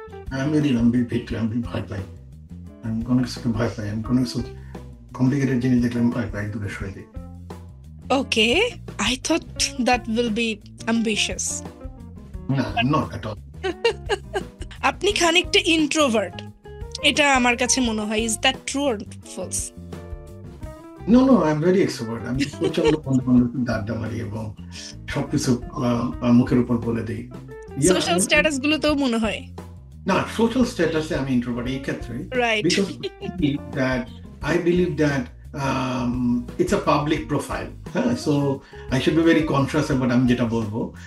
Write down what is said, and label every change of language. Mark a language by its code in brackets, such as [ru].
[en] I'm very Bhitu, I'm very [bn] ভয় পাই। আমি কোনো কিছুকে ভয় পাই, আমি কোনো কিছু কমপ্লিকেটেড জিনিস দেখলে আমি ভয় পাই, দূরে সরে দিই। [en] Okay, I thought that will be ambitious. না, not at all। [bn] আপনি খানিকটা ইন্ট্রোভার্ট, এটা আমার কাছে মনে হয়। [en] Is that true or false? No, I'm very extrovert। [bn] আমি প্রচন্ড বন্ধু আড্ডা মারি এবং সবকিছু মুখের উপর বলে দিই। সোশ্যাল স্ট্যাটাস গুলোতেও মনে হয় না, সোশ্যাল স্ট্যাটাসে আমি ইন্ট্রোভার্ট এই ক্ষেত্রে, [en] Right? Because I believe that it's a public profile। হ্যাঁ, so I should be very conscious about [bn] আমি যেটা বলবো।